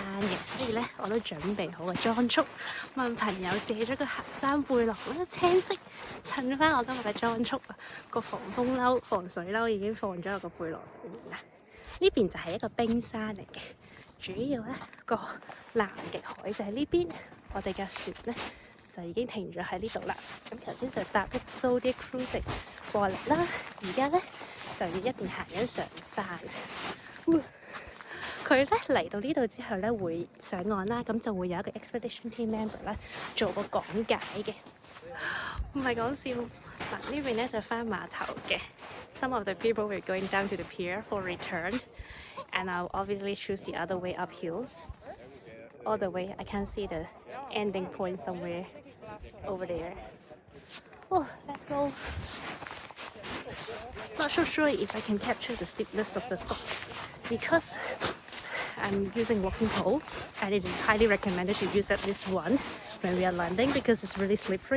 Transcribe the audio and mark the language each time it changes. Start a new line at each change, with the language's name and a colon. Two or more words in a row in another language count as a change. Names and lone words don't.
Cantonese: 嘅，所以咧我都準備好個裝束，問朋友借咗個行山背囊啦，青色，襯翻我今日嘅裝束啊，個防風褸、防水褸已經放咗喺個背囊裏面啦。呢邊就係一個冰山嚟嘅，主要咧個南極海就喺呢邊，我哋嘅船咧就已經停咗喺呢度啦。咁頭先就搭一
English: zodiac cruising
Cantonese: 過嚟啦，而家咧就要一邊行緊上山。佢咧嚟到呢度之後咧會上岸啦，咁就會有一個
English: expedition team member
Cantonese: 咧做個講解嘅，唔係講笑。嗱呢邊咧就返碼頭嘅。
English: Some of the people were going down to the pier for return, and I'll obviously choose the other way up hills. All the way, I can't see the ending point somewhere over there. Oh, let's go. Not so sure if I can capture the steepness of the slope because I'm using walking pole, and it is highly recommended to use at least one when we are landing because it's really slippery.